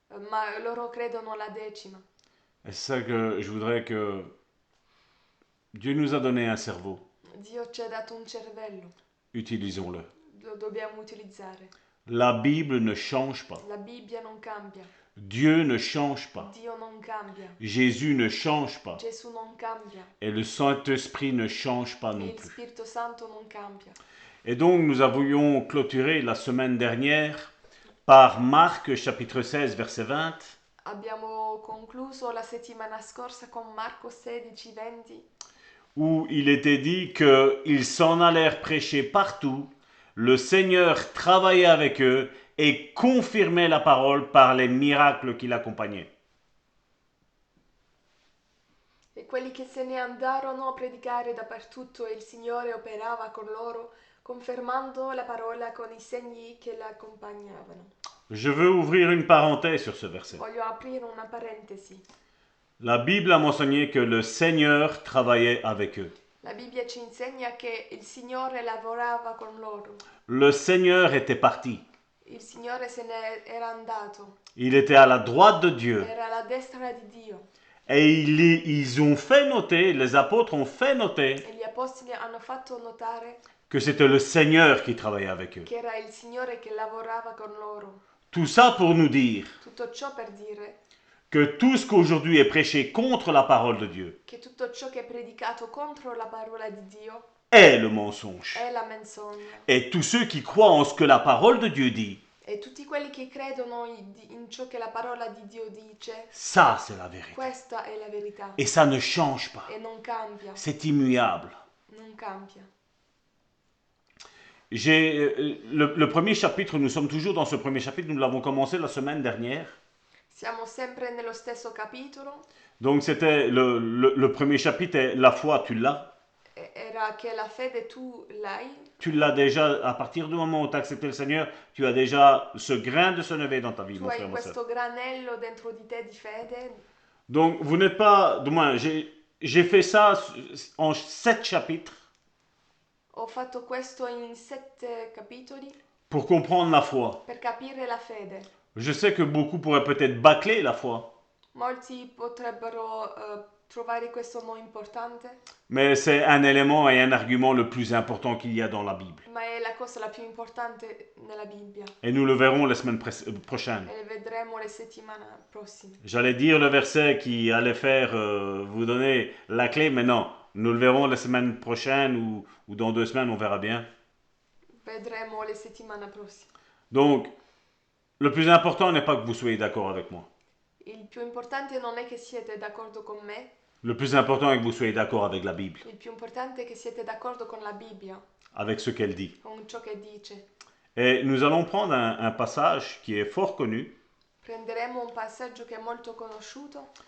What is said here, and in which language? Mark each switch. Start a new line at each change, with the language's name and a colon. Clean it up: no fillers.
Italian: ma loro credono alla decima.
French: Et c'est ça que je voudrais que Dieu nous a donné un cerveau.
Italian: Dio ci ha dato un cervello,
French: Utilisons-le.
Italian: lo dobbiamo utilizzare.
French: La Bible ne change pas.
Italian: La Bibbia non cambia,
French: Dieu ne change pas.
Italian: Dio non cambia,
French: Jésus ne change pas.
Italian: Gesù non cambia,
French: Et le Saint-Esprit ne change pas
Italian: e
French: non
Italian: il
French: plus.
Italian: Spirito Santo non cambia.
French: Et donc nous avions clôturé la semaine dernière par Marc chapitre 16 verset 20
Italian: Abbiamo concluso la settimana scorsa con Marco 16:20,
French: où il était dit qu'ils s'en allèrent prêcher partout. Le Seigneur travaillait avec eux et confirmait la parole par les miracles qui l'accompagnaient.
Italian: e quelli che se ne andarono a predicare dappertutto e il Signore operava con loro, confermando la parola con i segni che la accompagnavano.
French: Je veux ouvrir une parenthèse sur ce verset.
Italian: Voglio aprire una parentesi.
French: La Bible a mentionné que le Seigneur travaillait avec eux.
Italian: La Bibbia ci insegna che il Signore lavorava con loro.
French: Le Seigneur était parti.
Italian: Il Signore se ne era andato,
French: Il était à la droite de Dieu.
Italian: era alla destra di Dio.
French: Et ils ont fait noter, les apôtres ont fait noter
Italian: E gli apostoli hanno fatto notare
French: que c'était le Seigneur qui travaillait avec eux.
Italian: che era il Signore che lavorava con loro.
French: Tout ça pour nous dire
Italian: Tutto ciò per dire
French: que tout ce qu'aujourd'hui est prêché contre la parole de Dieu
Italian: che tutto ciò che è predicato contro la parola di Dio
French: est le mensonge.
Italian: è la menzogna.
French: Et tous ceux qui croient en ce que la parole de Dieu dit,
Italian: E tutti quelli che credono in ciò che la parola di Dio dice,
French: ça c'est la vérité.
Italian: questa è la verità.
French: Et ça ne change pas.
Italian: E non cambia,
French: C'est immuable.
Italian: non cambia.
French: Le premier chapitre, nous sommes toujours dans ce premier chapitre, nous l'avons commencé la semaine dernière.
Italian: Siamo sempre nello stesso capitolo.
French: Donc c'était le premier chapitre, est la foi, tu l'as.
Italian: Era che la fede tu l'hai.
French: Tu l'as déjà, à partir du moment où tu as accepté le Seigneur, tu as déjà ce grain de senevé dans ta vie,
Italian: Tu
French: mon
Italian: hai
French: frère, ma sœur.
Italian: questo granello dentro di te di fede.
French: Donc vous n'êtes pas, du moins, j'ai fait ça en 7 chapitres
Italian: Ho fatto questo in 7 capitoli
French: pour comprendre la foi.
Italian: per capire la fede.
French: Je sais que beaucoup pourraient peut-être bâcler la foi,
Italian: Molti potrebbero trovare questo non importante,
French: mais c'est un élément et un argument le plus important qu'il y a dans la Bible.
Italian: ma è la cosa la più importante nella Bibbia
French: Et nous le verrons la semaine prochaine.
Italian: e le vedremo le settimane prossime.
French: J'allais dire le verset qui allait faire vous donner la clé, mais non, nous le verrons la semaine prochaine ou dans 2 semaines, on verra bien.
Italian: Vedremo le settimane prossime.
French: Donc, le plus important n'est pas que vous soyez d'accord avec moi.
Italian: Il più importante non è che siete d'accordo con me,
French: Le plus important est que vous soyez d'accord avec la Bible,
Italian: il più importante è che siete d'accordo con la Bibbia,
French: avec ce qu'elle dit.
Italian: con ciò che dice.
French: Et nous allons prendre un passage qui est fort connu,
Italian: Prenderemo un passaggio che è molto conosciuto,